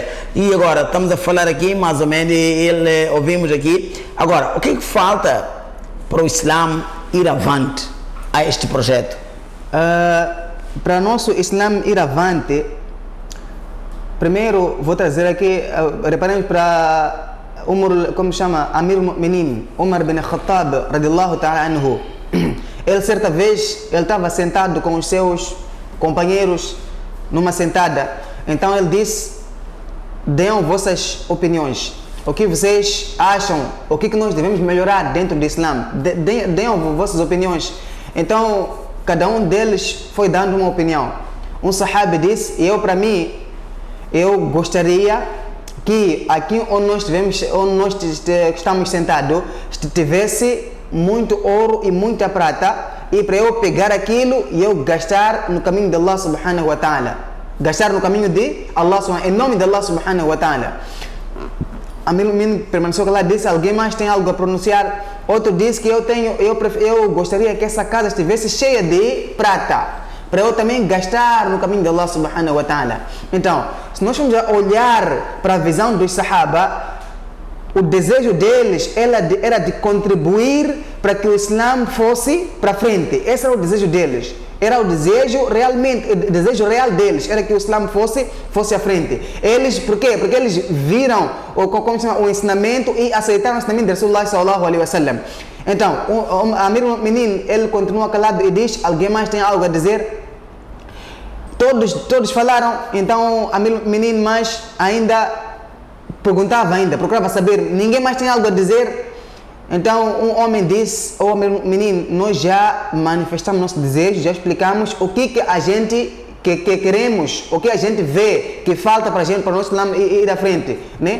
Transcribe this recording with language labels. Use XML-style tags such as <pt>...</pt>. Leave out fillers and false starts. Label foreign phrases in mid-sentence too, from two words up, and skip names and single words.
<pt>E agora estamos a falar aqui mais ou menos, ele ouvimos aqui. Agora, o que falta para o Islã ir avante a este projeto? Para nosso Islã ir avante, primeiro vou trazer aqui, reparemos para como chama,</pt> <ar>Amir al-Mu'minin, Umar bin Khattab, radiallahu ta'ala anhu.</ar> <pt>Ele certa vez, ele estava sentado com os seus companheiros numa sentada. Então ele disse: deem vossas opiniões. O que vocês acham? O que nós devemos melhorar dentro do Islã? Deem vossas opiniões. Então, cada um deles foi dando uma opinião. Um sahabi disse: para mim, eu gostaria que aqui onde nós estamos sentados, tivesse muito ouro e muita prata, e para eu pegar aquilo e eu gastar no caminho de</pt> <ar>Allah subhanahu wa ta'ala.</ar> <pt>Gastar no caminho de Allah, em nome de</pt> <ar>Allah subhanahu wa ta'ala.</ar> <pt>A mim permaneceu que lá disse: alguém mais tem algo a pronunciar? Outro disse que eu gostaria que essa casa estivesse cheia de prata, para eu também gastar no caminho de</pt> <ar>Allah subhanahu wa ta'ala.</ar> <pt>Então, se nós formos a olhar para a visão dos Sahaba, o desejo deles era de contribuir para que o Islã fosse para frente. Esse era o desejo deles. Era o desejo real deles, era que o Islã fosse à frente. Eles, por quê? Porque eles viram o ensinamento e aceitaram o ensinamento de</pt> <ar>Rasulullah sallallahu alaihi wasallam.</ar> <pt>Então, o</pt> <ar>Amir al-Mu'minin,</ar> <pt>ele continua calado e diz: alguém mais tem algo a dizer? Todos falaram. Então,</pt> <ar>Amir al-Mu'minin</ar> <pt>mais ainda procurava saber. Ninguém mais tem algo a dizer? Então, um homem disse: menino, nós já manifestamos nosso desejo, já explicamos o que a gente que queremos, o que a gente vê que falta para a gente, para o nosso Islã ir à frente, né?</pt>